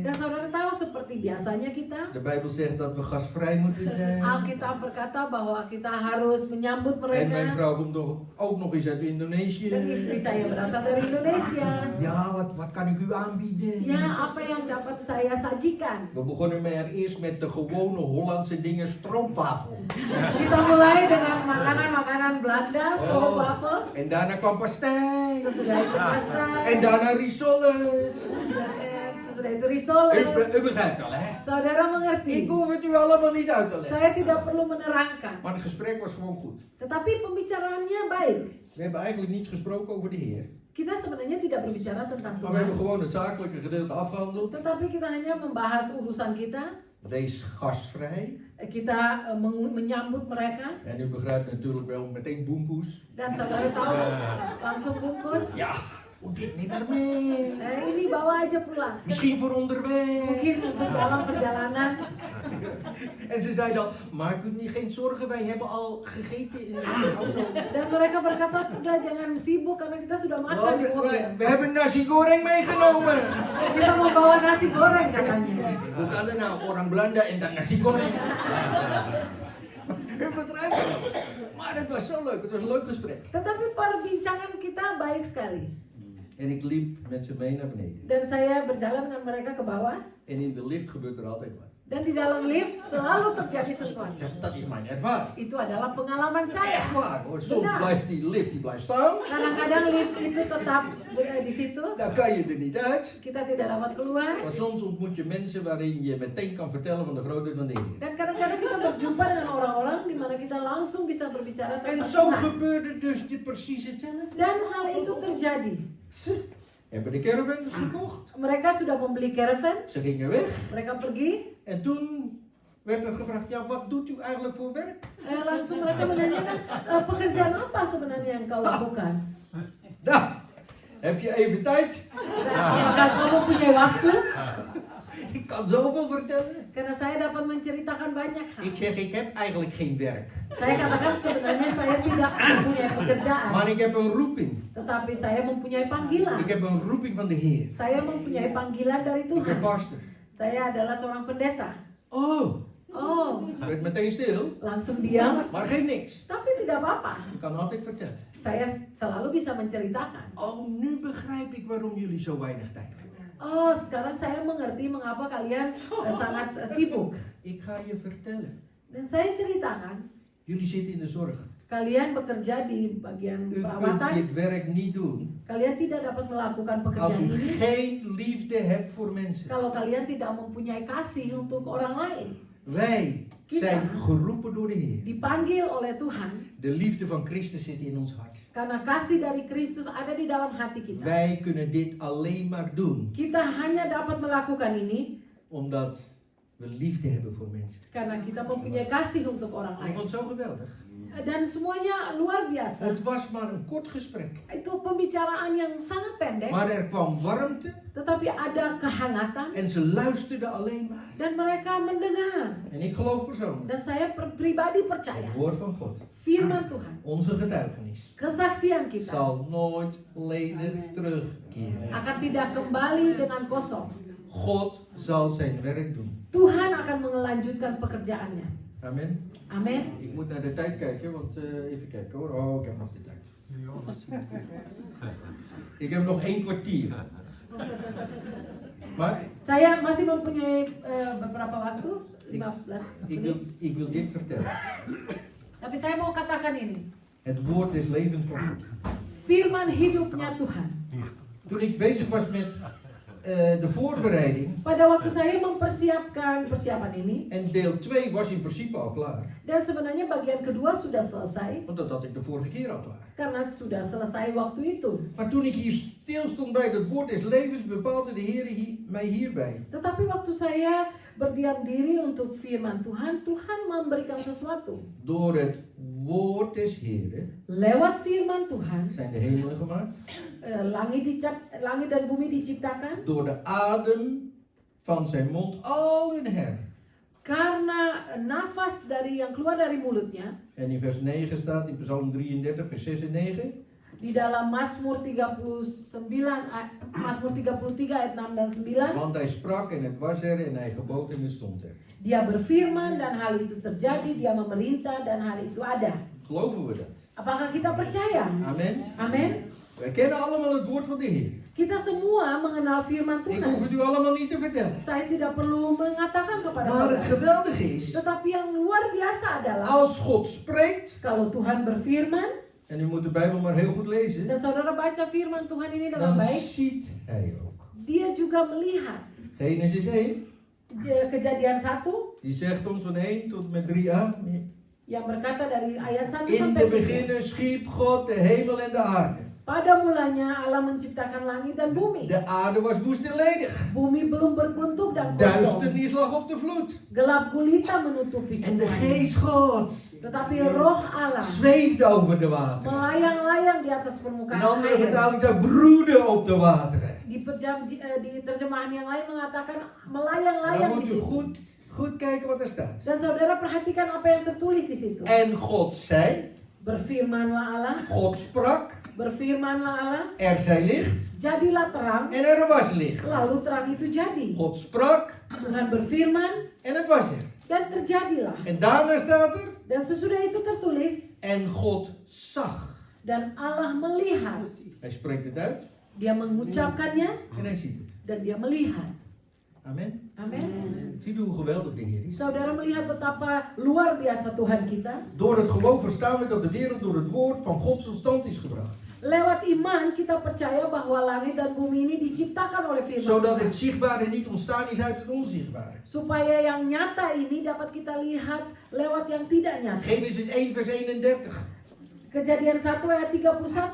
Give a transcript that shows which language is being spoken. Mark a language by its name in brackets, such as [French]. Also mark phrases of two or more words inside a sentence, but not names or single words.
[Indonesian] Dan saudara tahu seperti biasanya kita. [Dutch] De Bijbel zegt dat we gastvrij moeten zijn. [Indonesian] Alkitab berkata bahwa kita harus menyambut [Dutch] En mijn [Indonesian] mereka. [Dutch] vrouw komt ook nog eens uit Indonesië. [Indonesian] Dan istri saya berasal dari Indonesia. [Dutch] Ja, wat kan ik u aanbieden? [Indonesian] Ya, apa yang dapat saya sajikan? [Dutch] We begonnen eerst met de gewone Hollandse dingen, stroopwafel. [Indonesian] Kita mulai dengan makanan-makanan Belanda, stroopwafels. [Dutch] En daarna kwam pastei. [Indonesian] Sesudah itu pasta. [Dutch] En daarna rissoles. [Indonesian] Sesudah itu risoles. [Dutch] U begrijpt al, hè? [Indonesian] Saudara mengerti. [Dutch] Ik hoef het u allemaal niet uit te leggen. [Indonesian] Saya tidak perlu menerangkan. [Dutch] Maar het gesprek was gewoon goed. [Indonesian] Tetapi pembicaraannya baik. [Dutch] We hebben eigenlijk niet gesproken over de Heer. [Indonesian] Kita sebenarnya tidak berbicara tentang [Dutch] Maar we hebben [Indonesian] Tuhan. [Dutch] gewoon het zakelijke gedeelte afgehandeld. [Indonesian] Tetapi kita hanya membahas urusan kita. [Dutch] Wees gastvrij. [Indonesian] Kita menyambut mereka. [Dutch] En u begrijpt natuurlijk wel meteen boempoes. [Indonesian] Dan saudara tahu langsung bungkus. [Dutch] Ja, hoe dit niet naar mee. [Indonesian] Ini bawa aja pulang. [Dutch] Misschien voor onderweg. [Indonesian] Mungkin untuk dalam perjalanan. [Dutch] En ze zei dan, maak u niet geen zorgen, wij hebben al gegeten in de auto. [Indonesian] Dan mereka berkata, sudah jangan sibuk karena kita sudah makan di mobil. [Dutch] We hebben nasi goreng meegenomen. [Indonesian] Kita mau bawa nasi goreng katanya. [Dutch] Hoe kan er nou [Indonesian] orang Belanda [Dutch] en dan nasi goreng? U begrijpt het? Maar het was zo leuk, het was een leuk gesprek. [Indonesian] Tetapi perbincangan kita baik sekali. [Dutch] En ik liep met ze mee naar beneden. [Indonesian] Dan saya berjalan dengan mereka ke bawah. [Dutch] En in de lift gebeurt er altijd wat. [Indonesian] Dan di dalam lift selalu terjadi sesuatu. [Dutch] Dat is mijn ervaring. [Indonesian] Itu adalah pengalaman saya. [Dutch] Echt waar hoor, soms [Indonesian] Benar. [Dutch] blijft die lift staan. [Indonesian] Kadang-kadang lift itu tetap di situ. [Dutch] Dan kan je er niet uit. [Indonesian] Kita tidak dapat keluar. [Dutch] Maar soms ontmoet je mensen waarin je meteen kan vertellen van de grootheid van de Heer. [Indonesian] Dan kadang-kadang kita berjumpa dengan orang-orang di mana kita langsung bisa berbicara [Dutch] En [Indonesian] tentang [Dutch] zo [Indonesian] Tuhan. [Dutch] gebeurde dus precies hetzelfde. [Indonesian] Dan hal itu terjadi. [Dutch] Ze hebben de caravan gekocht. [Indonesian] Mereka sudah membeli caravan. [Dutch] Ze gingen weg. [Indonesian] Mereka pergi. [Dutch] En toen werd er gevraagd, ja wat doet u eigenlijk voor werk? [Indonesian] Langsung mereka menanyakan, pekerjaan apa sebenarnya yang kau lakukan? [Dutch] Nou, heb je even tijd? [Indonesian] Apakah kamu punya waktu? [Dutch] Ik kan zoveel vertellen. [Indonesian] Karena saya dapat menceritakan banyak hal. [Dutch] Ik zeg, ik heb eigenlijk geen werk. [Indonesian] Saya katakan sebenarnya saya tidak mempunyai pekerjaan. [Dutch] Maar ik heb een roeping. [Indonesian] Tetapi saya mempunyai panggilan. [Dutch] Ik heb een roeping van de Heer. [Indonesian] Saya mempunyai panggilan dari [Dutch] Ik ben [Indonesian] Tuhan. [Dutch] pastor. [Indonesian] Saya adalah seorang pendeta. Oh, Oh, [Dutch] werd meteen stil. [Indonesian] langsung diam. [Dutch] Maar geeft niks. [Indonesian] Tapi tidak apa-apa. [Dutch] Ik kan altijd vertellen. [Indonesian] Saya selalu bisa menceritakan. [Dutch] Oh, nu begrijp ik waarom jullie zo weinig tijd hebben. [Indonesian] Oh, sekarang saya mengerti mengapa kalian sangat sibuk. [Dutch] Ik ga je vertellen. [Indonesian] Dan saya ceritakan, [Dutch] Jullie zitten in de zorg. [Indonesian] kalian bekerja di bagian [Dutch] U kunt [Indonesian] perawatan. [Dutch] dit werk niet doen [Indonesian] Kalian tidak dapat melakukan [Dutch] als [Indonesian] pekerjaan [Dutch] u [Indonesian] ini [Dutch] geen liefde hebt voor mensen. [Indonesian] kalau kalian tidak mempunyai kasih untuk orang lain. [Dutch] Wij zijn geroepen door de Heer. [Indonesian] Dipanggil oleh Tuhan [Dutch] De liefde van Christus zit in ons hart. [Indonesian] karena kasih dari Kristus ada di dalam hati kita. [Dutch] Wij kunnen dit alleen maar doen [Indonesian] Kita hanya dapat melakukan ini [Dutch] omdat we liefde hebben voor mensen. [Indonesian] karena kita mempunyai kasih untuk orang [Dutch] Ik [Indonesian] lain. [Dutch] vond het zo geweldig. [Indonesian] Dan semuanya luar biasa. [Dutch] Het was maar een kort gesprek. [Indonesian] Itu pembicaraan yang sangat pendek, [Dutch] Maar er kwam warmte [Indonesian] tetapi ada kehangatan [Dutch] en ze luisterden alleen maar. [Indonesian] dan mereka mendengar. [Dutch] En ik geloof persoonlijk, [Indonesian] Dan saya pribadi [Dutch] het [Indonesian] percaya [Dutch] woord van God, [Indonesian] firman Tuhan, [Dutch] onze getuigenis, [Indonesian] kesaksian kita [Dutch] zal nooit ledig terugkeren. [Indonesian] akan tidak kembali dengan kosong. [Dutch] God zal zijn werk doen. [Indonesian] Tuhan akan melanjutkan pekerjaannya. [Dutch] Amen. [Indonesian] Amin. [Dutch] Ik moet naar de tijd kijken, want even kijken hoor. Oh, ik heb nog de tijd. Ik heb nog 1 kwartier. Maar [Indonesian] Saya masih mempunyai beberapa waktu, 15 [Dutch] ik wil dit vertellen. [Indonesian] Tapi saya mau katakan ini. [Dutch] Het woord des levens van God. [Indonesian] Firman hidupnya Tuhan. [Dutch] Toen ik bezig was met de voorbereiding, [Indonesian] Pada waktu saya mempersiapkan persiapan ini, [Dutch] en deel 2 was in principe al klaar. [Indonesian] dan sebenarnya bagian kedua sudah selesai, [Dutch] Want dat had ik de vorige keer al klaar. [Indonesian] karena sudah selesai waktu itu. [Dutch] Maar toen ik hier stil stond bij het woord des levens, bepaalde de Heer mij hierbij. [Indonesian] Tetapi waktu saya berdiam diri untuk firman Tuhan, Tuhan memberikan sesuatu. [Dutch] Door het woord des Heeren [Indonesian] Lewat firman Tuhan, [Dutch] zijn de hemelen gemaakt. [Indonesian] langit dan bumi diciptakan. [Dutch] Door de adem van zijn mond al hun her. [Indonesian] Karena nafas dari yang keluar dari mulutnya. [Dutch] En in vers 9 staat, in Psalm 33, vers 6 en 9. [Indonesian] Di dalam Mazmur 33 ayat 6 dan 9. [Dutch] Want hij sprak en het was er en hij gebood en het stond er. [Indonesian] Dia berfirman dan hal itu terjadi, dia memerintah dan hal itu ada. [Dutch] Geloven we dat? [Indonesian] Apakah kita percaya? [Dutch] Amen. [Indonesian] Amin. [Dutch] Wij kennen allemaal het woord van de Heer. [Indonesian] Kita semua mengenal firman [Dutch] Ik hoef [Indonesian] Tuhan. [Dutch] het u allemaal niet te vertellen. [Indonesian] Saya tidak perlu mengatakan kepada [Dutch] Maar het [Indonesian] saudara. [Dutch] geweldige is, [Indonesian] Tetapi yang luar biasa adalah [Dutch] als God spreekt, [Indonesian] kalau Tuhan berfirman [Dutch] en u moet de Bijbel maar heel goed lezen, [Indonesian] dan saudara baca firman Tuhan ini dengan [Dutch] dan [Indonesian] baik, [Dutch] ziet hij ook. [Indonesian] dia juga melihat. [Dutch] Genesis 1, [Indonesian] Kejadian 1 [Dutch] die zegt ons van 1 tot en met 3a. [Indonesian] yang berkata dari ayat 1 [Dutch] In [Indonesian] sampai [Dutch] de [Indonesian] 3. [Dutch] beginnen schiep God de hemel en de aarde. [Indonesian] Pada mulanya Allah menciptakan langit dan bumi. [Dutch] De aarde was woest en ledig. [Indonesian] Bumi belum berbentuk dan kosong. [Dutch] Duisternis lag op de vloed. [Indonesian] Gelap gulita menutupi [Dutch] En de [Indonesian] semuanya. [Dutch] geest Gods [Indonesian] Tetapi roh Allah [Dutch] zweefde over de wateren. [Indonesian] melayang-layang di atas [Dutch] Een [Indonesian] permukaan [Dutch] andere [Indonesian] air. [Dutch] vertaling zou broeden op de wateren. [Indonesian] Di terjemahan yang lain mengatakan [Dutch] Dan [Indonesian] melayang-layang [Dutch] moet [Indonesian] di [Dutch] u [Indonesian] situ. [Dutch] goed kijken wat er staat. [Indonesian] Dan saudara perhatikan apa yang tertulis di situ. [Dutch] En God zei, [Indonesian] Berfirmanlah Allah, [Dutch] God sprak, [Indonesian] berfirmanlah Allah, [Dutch] er zij licht [Indonesian] jadilah terang, [Dutch] en er was licht. [Indonesian] lalu terang itu jadi. [Dutch] God sprak [Indonesian] Tuhan berfirman [Dutch] en het was er. [Indonesian] dan terjadilah. [Dutch] En daarna staat er, [Indonesian] Dan sesudah itu tertulis [Dutch] en God zag. [Indonesian] dan Allah melihat. [Dutch] Hij spreekt het uit [Indonesian] Dia mengucapkannya [Dutch] en hij ziet het. [Indonesian] dan dia melihat. [Dutch] Amen. [Indonesian] Amin. [Dutch] Ziet u hoe geweldig de Heer is? [Indonesian] Saudara melihat betapa luar biasa Tuhan kita. [Dutch] Door het geloof verstaan we dat de wereld door het woord van God tot stand is gebracht. [Indonesian] Lewat iman kita percaya bahwa langit dan bumi ini diciptakan oleh firman [Dutch] Zodat [Indonesian] Tuhan. [Dutch] het zichtbare niet ontstaan is uit het onzichtbare. [Indonesian] Supaya yang nyata ini dapat kita lihat lewat yang tidak nyata. [Dutch] Genesis 1 vers 31. [Indonesian] Kejadian 1 ayat 31.